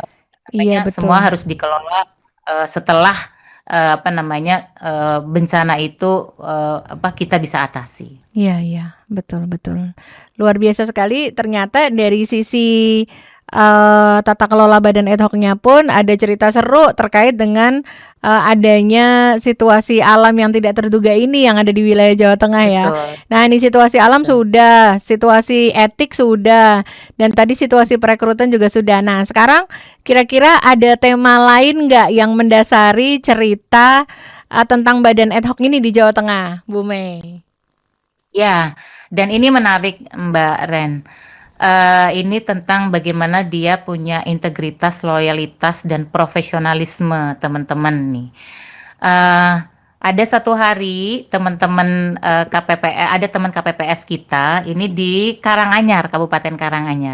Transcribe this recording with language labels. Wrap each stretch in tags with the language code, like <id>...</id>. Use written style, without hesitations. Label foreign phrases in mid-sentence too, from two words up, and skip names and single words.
<id>iya makanya semua betul, harus dikelola, setelah, apa namanya, bencana itu, kita bisa atasi. Iya iya, betul betul. Luar biasa sekali ternyata dari sisi, tata kelola badan ad hoc-nya pun ada cerita seru terkait dengan, adanya situasi alam yang tidak terduga ini yang ada di wilayah Jawa Tengah ya. Betul Nah ini situasi alam betul. sudah, situasi etik sudah, dan tadi situasi perekrutan juga sudah. Nah sekarang kira-kira ada tema lain nggak yang mendasari cerita, tentang badan ad hoc ini di Jawa Tengah, Bu Mei? Ya, dan ini menarik Mbak Ren. Ini tentang bagaimana dia punya integritas, loyalitas, dan profesionalisme teman-teman nih. Eh, ada satu hari teman-teman ada teman KPPS kita ini di Karanganyar, Kabupaten Karanganyar.</id>